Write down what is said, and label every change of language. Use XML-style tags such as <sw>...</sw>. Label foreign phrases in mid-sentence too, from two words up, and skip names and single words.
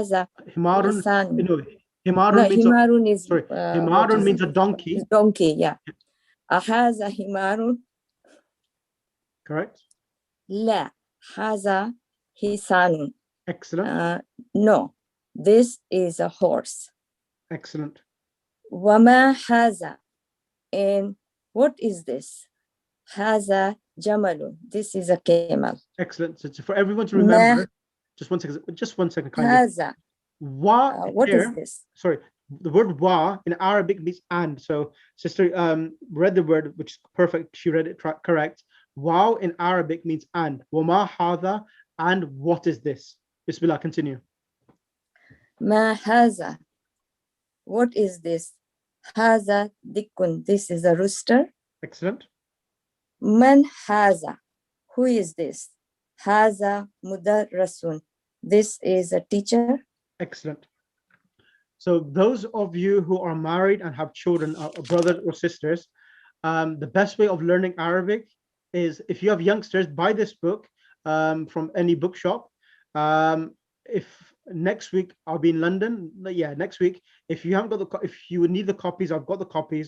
<ar>حمار. لسان.</ar> <en>No, Himarun means himarun is sorry. what Himarun is means a it? donkey. Donkey, yeah.</en> <ar>أهذا حمار.</ar> <en>Correct.</en> <ar>لا هذا حصان.</ar> <en>Excellent. No, this is a horse. Excellent.</en> <ar>وما هذا.</ar> <en>And what is this?</en> <ar>هذا جمل.</ar> <en>This is a camel. Excellent. So for everyone to remember, just 1 second. Just 1 second, kindly. Haza. Wa What here, is this? sorry, the word wa in Arabic means and. So sister read the word, which is perfect. She read it correct. Wow in Arabic means and.</en> <ar>وما هذا,</ar> <en>and what is this? Bismillah, continue.</en> <ar>ما هذا.</ar> <en>What is this?</en> <ar>هذا ديك.</ar> <en>This is a rooster. Excellent.</en> <ar>من هذا.</ar> <en>Who is this?</en> <ar>هذا مدرس.</ar> <en>This is a teacher. Excellent. So those of you who are married and have children, brothers or sisters, the best way of learning Arabic is, if you have youngsters, buy this book from any bookshop. If next week I'll be in London, yeah, next week, if you haven't got if you would need the copies, I've got the copies.</en>